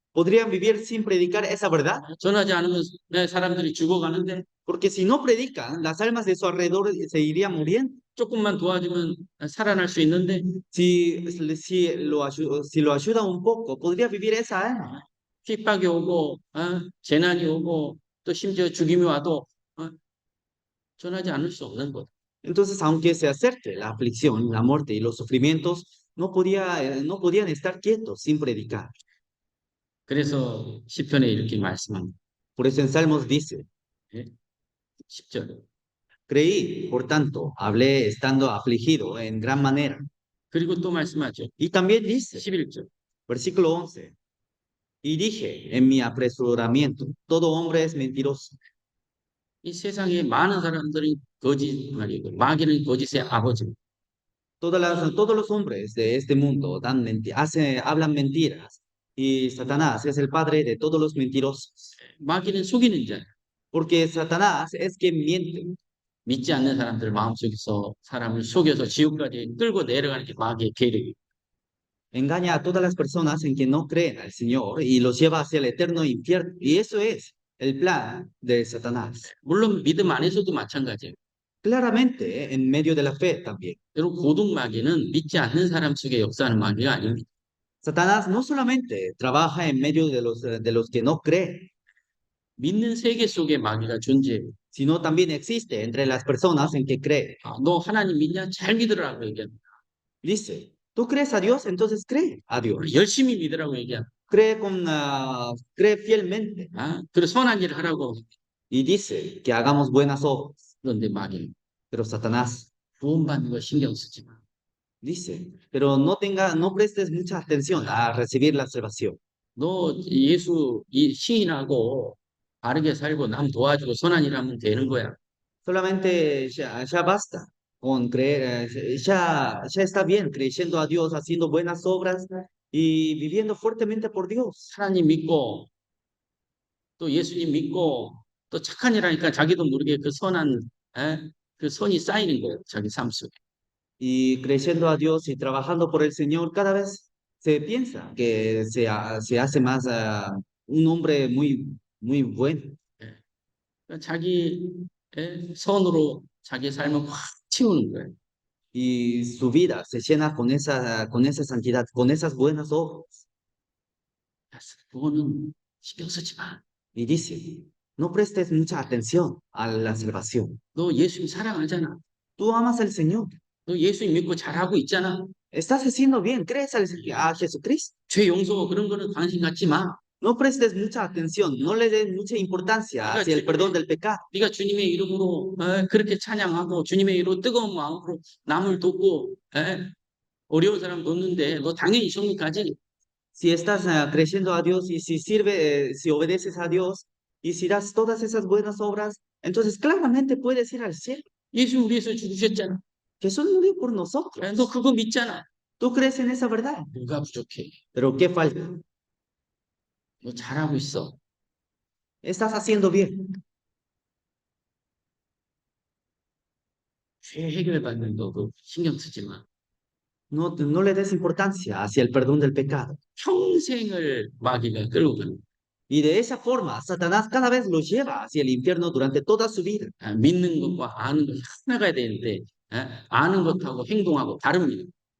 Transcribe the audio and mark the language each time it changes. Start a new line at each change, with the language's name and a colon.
Spanish: ¿Podrían vivir sin predicar esa verdad?
Korean: 전하지 않으면 사람들이 죽어가는데
Spanish: Porque si no predican, las almas de su alrededor se irían muriendo.
Korean: 조금만 도와주면 살아날 수 있는데
Spanish: Si lo ayuda un poco, podría vivir esa alma.
Korean: 핍박이 오고 재난이 오고 또 심지어 죽임이 와도 전하지 않을 수 없는 것.
Spanish: Entonces, aunque se acerque la aflicción, la muerte y los sufrimientos, no podían estar quietos sin predicar.
Korean: 그래서 시편에 이렇게 말씀합니다.
Spanish: Por eso en Salmos dice,
Korean: 10절.
Spanish: creí, por tanto, hablé estando afligido en gran manera.
Korean: 그리고 또 말씀하죠.
Spanish: Y también dice,
Korean: 11절.
Spanish: versículo 11, y dije en mi apresuramiento, todo hombre es mentiroso.
Korean: 이 세상에 많은 사람들이 거짓말이고 마귀는 거짓의 아버지.
Spanish: Todos los hombres de este mundo hablan mentiras y Satanás es el padre de todos los mentirosos.
Korean: 마귀는 속이는 자.
Spanish: Porque Satanás es quien miente.
Korean: 믿지 않는 사람들 마음속에서 사람을 속여서 지옥까지 끌고 내려가는 게 마귀의 계략이에요.
Spanish: Engaña a todas las personas en que no creen al Señor y los lleva hacia el eterno infierno. Y eso es el plan de Satanás.
Korean: 물론 믿음 안에서도 마찬가지예요.
Spanish: Claramente, en medio de la fe también.
Korean: 여러분 고등 마귀는 믿지 않는 사람 속에 역사하는 마귀가 아닙니다.
Spanish: Satanás no solamente trabaja en medio de los que no creen,
Korean: 믿는 세계 속에 마귀가 존재해요.
Spanish: sino también existe entre las personas en que creen.
Korean: 너 하나님 믿냐? 잘 믿으라고 얘기합니다.
Spanish: Dice, ¿tú crees a Dios? Entonces cree a Dios.
Korean: 열심히 믿으라고 얘기합니다.
Spanish: Cree fielmente.
Korean: 그리고 선한 일을 하라고.
Spanish: Y dice que hagamos buenas obras.
Korean: 그런데 마귀는
Spanish: Pero Satanás
Korean: 구원받는 거 신경 쓰지 마.
Spanish: dice, pero no prestes mucha atención a recibir la salvación.
Korean: 너 예수 시인하고 바르게 살고 남 도와주고 선한 일 하면 되는 거야.
Spanish: Solamente ya basta con creer, ya está bien creyendo a Dios, haciendo buenas obras y viviendo fuertemente por Dios.
Korean: 하나님 믿고 또 예수님 믿고 또 착한 일 하니까 자기도 모르게 그 선한 그 선이 쌓이는 거예요. 자기 삶 속에.
Spanish: Y creyendo a Dios y trabajando por el Señor, cada vez se piensa que se hace más un hombre muy bueno.
Korean: 자기 선으로 자기 삶을 확 채우는 거예요.
Spanish: Y su vida se llena con esa santidad, con esas buenas obras.
Korean: 그거는 신경 쓰지 마.
Spanish: Y dice, no prestes mucha atención a la salvación.
Korean: 너 예수님 사랑하잖아.
Spanish: Tú amas al Señor.
Korean: 너 예수님 믿고 잘하고 있잖아.
Spanish: Estás haciendo bien, crees a Jesucristo.
Korean: 죄 용서 그런 거는 관심 갖지 마.
Spanish: No prestes mucha atención, no le des mucha importancia hacia el perdón del pecado.
Korean: 네가 주님의 이름으로 그렇게 찬양하고 주님의 이름으로 뜨거운 마음으로 남을 돕고 어려운 사람 돕는데 너 당연히 성리까지.
Spanish: Si estás creyendo a Dios y si obedeces a Dios y si das todas esas buenas obras, entonces claramente puedes ir al cielo.
Korean: 예수 우리에서 죽으셨잖아.
Spanish: Jesús murió por nosotros.
Korean: 너 그거 믿잖아.
Spanish: Tú crees en esa verdad.
Korean: 뭐가 부족해?
Spanish: Pero ¿qué falta?
Korean: 너 잘하고 있어.
Spanish: Estás haciendo bien.
Korean: 죄 해결받는 너도 신경 쓰지 마.
Spanish: No le des importancia hacia el perdón del pecado.
Korean: 평생을 마귀가 끌고 가는.
Spanish: Y de esa forma, Satanás cada vez lo lleva hacia el infierno durante toda su vida.
Korean: 믿는 것과 아는 것이 하나가 되는데 아는 것하고 행동하고 다릅니다.